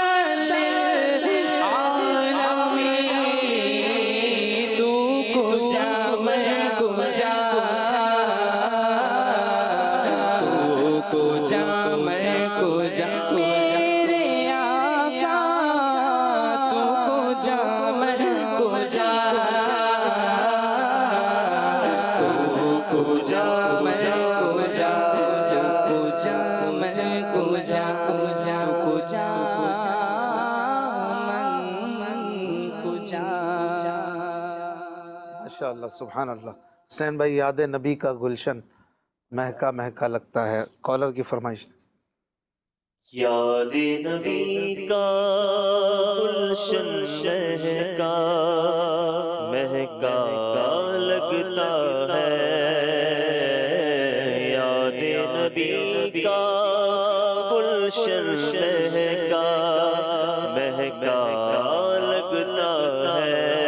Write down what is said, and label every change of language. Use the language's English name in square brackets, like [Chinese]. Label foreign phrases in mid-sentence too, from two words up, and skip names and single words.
[Urdu] للعالمین، تو کجا میں کجا، تو کجا میں کجا، میرے آقا تو کجا میں کجا، تو کجا میں کجا، کجا میں کجا، [Persian] کجا من کجا۔ [Arabic] ماشاءاللہ سبحان اللہ۔ [Urdu] حسین بھائی، یاد نبی کا گلشن مہکا مہکا لگتا ہے، کالر کی فرمائش تھی۔ یاد نبی کا گلشن مہکا مہکا لگتا ہے، یاد نبی کا گلشن مہکا مہکا لگتا ہے،